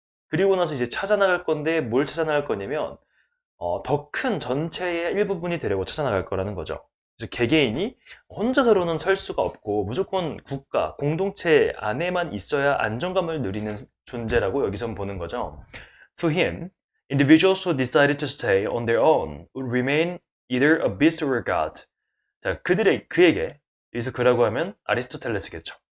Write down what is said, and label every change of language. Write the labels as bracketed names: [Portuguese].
[Korean] 그리고 나서 이제 찾아나갈 건데 뭘 찾아나갈 거냐면 더 큰 전체의 일부분이 되려고 찾아나갈 거라는 거죠. 그래서 개개인이 혼자서로는 설 수가 없고 무조건 국가, 공동체 안에만 있어야 안정감을 누리는 존재라고 여기선 보는 거죠. [English] To him, individuals who decided to stay on their own would remain either a beast or a god. [Korean] 자, 그에게, 여기서 그라고 하면 아리스토텔레스겠죠.